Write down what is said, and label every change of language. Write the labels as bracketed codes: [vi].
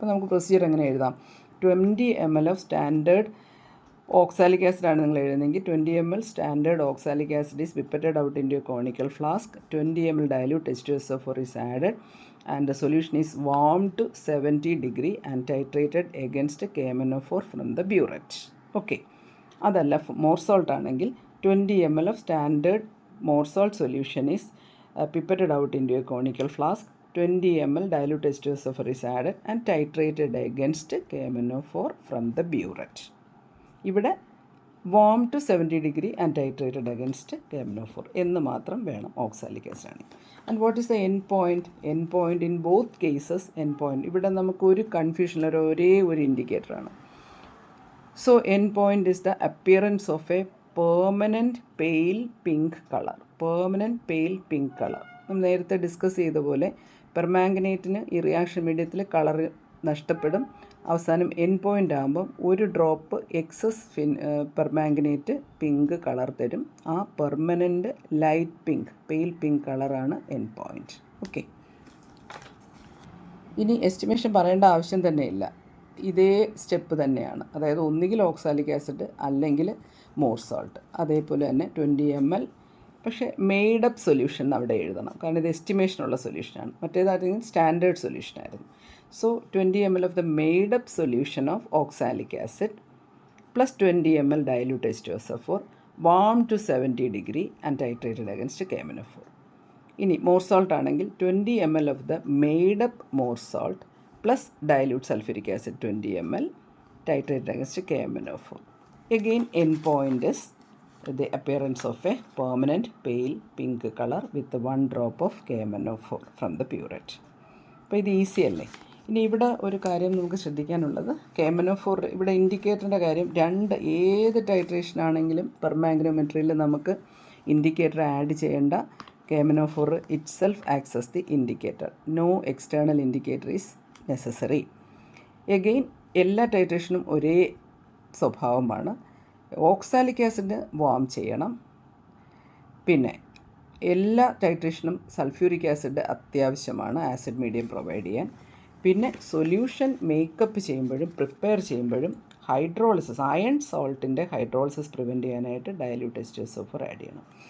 [ml] ഇപ്പോൾ നമുക്ക് പ്രൊസീജിയർ എങ്ങനെ എഴുതാം? [en] 20 ml of standard oxalic acid ആണ് നിങ്ങൾ എഴുതുന്നതെങ്കിൽ 20 ml standard oxalic acid is pipetted out into a conical flask. 20 ml dilute H2SO4 is added and the solution is warmed to 70 degree and titrated against KMnO4 from the burette. [ml] Okay, അതല്ല more salt ആണെങ്കിൽ [en] 20 ml of standard more salt solution is pipetted out into a conical flask. 20 ml dilute H2SO4 is added and titrated against KMnO4 from the burette. [ml] ഇവിടെ [en] warm to 70 degree and titrated against KMnO4 [ml] എന്ന് മാത്രം വേണം oxalic acid ആണ്. [en] And what is the end point? End point in both cases, [ml] end point ഇവിടെ നമുക്കൊരു confusion, ഒരേ ഒരു indicator ആണ്. [en] So end point is the appearance of a permanent pale pink color. Permanent pale pink color. [ml] നമ്മൾ നേരത്തെ discuss ചെയ്ത പോലെ പെർമാംഗനേറ്റിന് ഈ റിയാക്ഷൻ മീഡിയത്തിൽ കളർ നഷ്ടപ്പെടും. അവസാനം എൻ പോയിൻ്റ് ആകുമ്പം ഒരു drop excess permanganate pink colour തരും. ആ permanent light pink, pale pink കളറാണ് എൻ പോയിൻ്റ്. ഓക്കെ, ഇനി എസ്റ്റിമേഷൻ പറയേണ്ട ആവശ്യം തന്നെയില്ല, ഇതേ സ്റ്റെപ്പ് തന്നെയാണ്. അതായത് ഒന്നുകിൽ ഓക്സാലിക് ആസിഡ് അല്ലെങ്കിൽ മോർ സോൾട്ട്. അതേപോലെ തന്നെ 20 ml, പക്ഷേ മെയ്ഡപ്പ് സൊല്യൂഷൻ അവിടെ എഴുതണം, കാരണം ഇത് എസ്റ്റിമേഷനുള്ള സൊല്യൂഷനാണ്. മറ്റേതായിരുന്നു standard സൊല്യൂഷനായിരുന്നു. [en] So 20 ml of the made up solution of oxalic acid plus 20 ml dilute H2SO4 warm to 70 degree and titrated against KMnO4. [ml] ഇനി മോർ സോൾട്ട് ആണെങ്കിൽ [en] 20 ml of the made up Mohr salt plus dilute sulfuric acid 20 ml titrated against KMnO4. Again, end point is the appearance of a permanent pale pink color with 1 drop of KMnO4 from the burette. [ml] അപ്പോൾ ഇത് easy അല്ലേ? ഇനി ഇവിടെ ഒരു കാര്യം നമുക്ക് ശ്രദ്ധിക്കാനുള്ളത്, KMnO4 ഇവിടെ ഇൻഡിക്കേറ്ററിൻ്റെ കാര്യം, ഏത് ടൈട്രേഷൻ ആണെങ്കിലും പെർമാംഗനോമെട്രിയിൽ നമുക്ക് ഇൻഡിക്കേറ്റർ ആഡ് ചെയ്യേണ്ട. [en] KMnO4 itself acts as the indicator. No external indicator is necessary. [ml] Again എല്ലാ ടൈട്രേഷനും ഒരേ സ്വഭാവമാണ്. ഓക്സാലിക് ആസിഡ് വാം ചെയ്യണം. പിന്നെ എല്ലാ ടൈട്രേഷനും സൾഫ്യൂരിക് ആസിഡ് അത്യാവശ്യമാണ് ആസിഡ് മീഡിയം പ്രൊവൈഡ് ചെയ്യാൻ. പിന്നെ സൊല്യൂഷൻ മേക്കപ്പ് ചെയ്യുമ്പോഴും പ്രിപ്പയർ ചെയ്യുമ്പോഴും ഹൈഡ്രോളിസിസ്, അയൺ സോൾട്ടിൻ്റെ ഹൈഡ്രോളിസിസ് പ്രിവെൻറ്റ് ചെയ്യാനായിട്ട് ഡൈല്യൂട്ട് H2SO4 ആഡ് ചെയ്യണം.